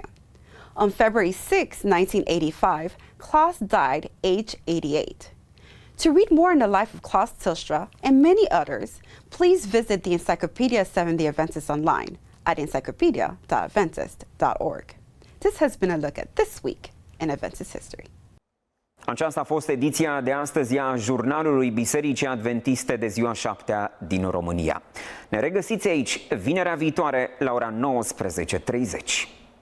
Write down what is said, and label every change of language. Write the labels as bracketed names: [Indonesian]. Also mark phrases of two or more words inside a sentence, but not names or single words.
[English] On February 6, 1985, Claus died aged 88. To read more on the life of Claus Tilstra and many others, please visit the Encyclopedia of Seventh-day Adventists online at encyclopedia.adventist.org. This has been a look at this week in Adventist history. [Romanian] Aceasta a fost ediția de astăzi a jurnalului Bisericii Adventiste de Ziua Șaptea din România. Ne regăsiți aici vinerea viitoare la ora 19:30.